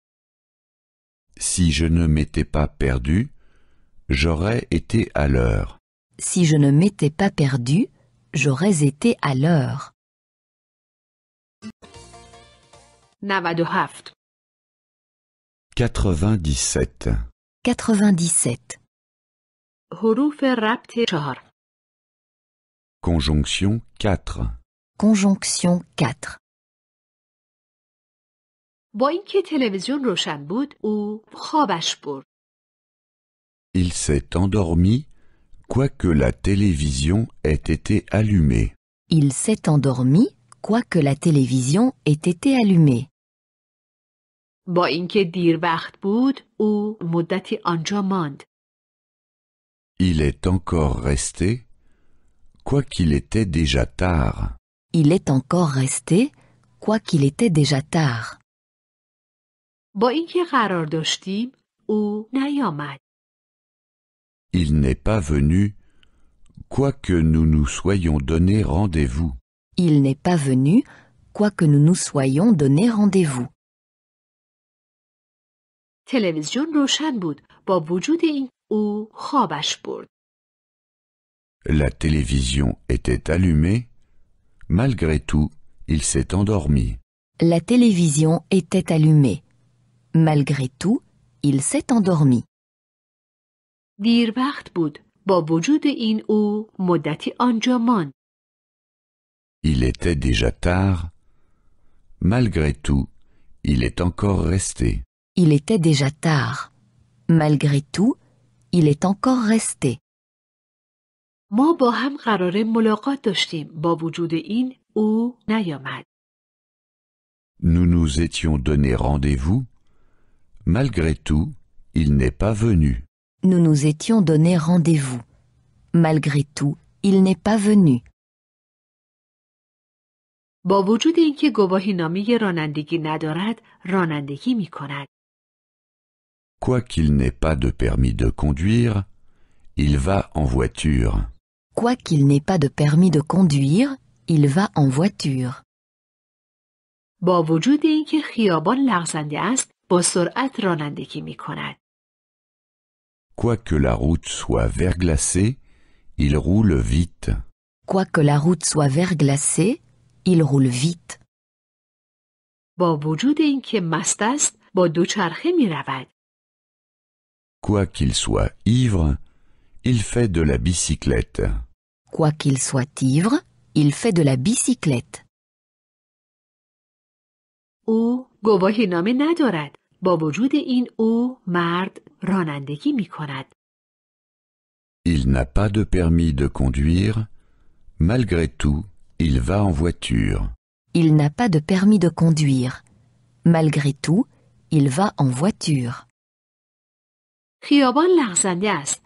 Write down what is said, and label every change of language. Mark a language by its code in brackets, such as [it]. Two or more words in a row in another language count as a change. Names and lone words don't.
[fr] Si je ne m'étais pas perdu, j'aurais été à l'heure. Si je ne m'étais pas perdu, j'aurais été à l'heure. 97. 97. 97. [fa] حروف ربط 4. [fr] Conjonction 4. Conjonction 4. [fa] با اینکه تلویزیون روشن بود او خوابش برد. [fr] Il s'est endormi, quoique la télévision ait été allumée. Il s'est endormi, quoique la télévision ait été allumée. [fa] با اینکه دیر وقت بود او مدتی آنجا ماند. [fr] Il est encore resté, quoiqu'il était déjà tard. Il est encore resté, quoiqu'il était déjà tard. [fa] با اینکه قرار داشتیم او نیامد. [fr] Il n'est pas venu, quoique nous nous soyons donné rendez-vous. Il n'est pas venu, quoique nous nous soyons donné rendez-vous. [fa] تلویزیون روشن بود با وجود این او خوابش برد. [fr] La télévision était allumée, malgré tout, il s'est endormi. La télévision était allumée. Malgré tout, il s'est endormi. [fa] دیر وقت بود با وجود این او مدتی آنجا ماند. [fr] Il était déjà tard, malgré tout, il est encore resté. Il était déjà tard. Malgré tout, il est encore resté. [fa] ما با هم قرار ملاقات داشتیم با وجود این او نیامد. [fr] Nous nous étions donné rendez-vous, malgré tout, il n'est pas venu. Nous nous étions donné rendez-vous. Malgré tout, il n'est pas venu. [fa] با وجود اینکه گواهینامه رانندگی ندارد، رانندگی می کند. [fr] Quoiqu'il n'ait pas de permis de conduire, il va en voiture. Quoiqu'il n'ait pas de permis de conduire, il va en voiture. [fa] با وجود اینکه خیابان لغزنده است، با سرعت رانندگی می کند. [fr] Quoique la route soit verglacée, il roule vite. Quoique la route soit verglacée, il roule vite. [fa] با وجود اینکه مست است، با دوچرخه می رود. [fr] Quoiqu'il soit ivre, il fait de la bicyclette. Quoiqu'il soit ivre, il fait de la bicyclette. [fa] او گواهی نامه ندارد. با وجود این او مرد رانندگی می کند. [fr] Il n'a pas de permis de conduire. Malgré tout, il va en voiture. Il n'a pas de permis de conduire. Malgré tout, il va en voiture. [fa] خیابان لغزنده است.